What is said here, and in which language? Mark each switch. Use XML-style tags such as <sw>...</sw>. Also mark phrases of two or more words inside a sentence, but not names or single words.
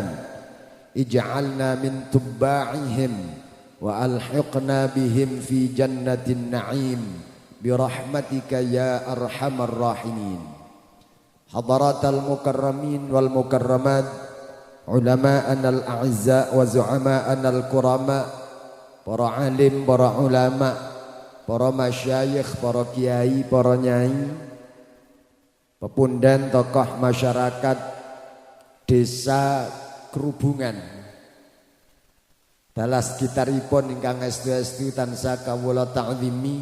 <ar>اجعلنا من تباعهم وألحقنا بهم في جنة النعيم برحمتك يا أرحم الراحمين. حضرات المكرمين والمكرمات, علماءنا الأعزة وزعماءنا الكرام,</ar> <jv>para alim, para ulama, para masyayikh, para kiai, para nyai, pepundan tokoh masyarakat desa Kerubungan, dalah sekitaripun ingkang estu-estu tansah kawula ta'zimi</jv>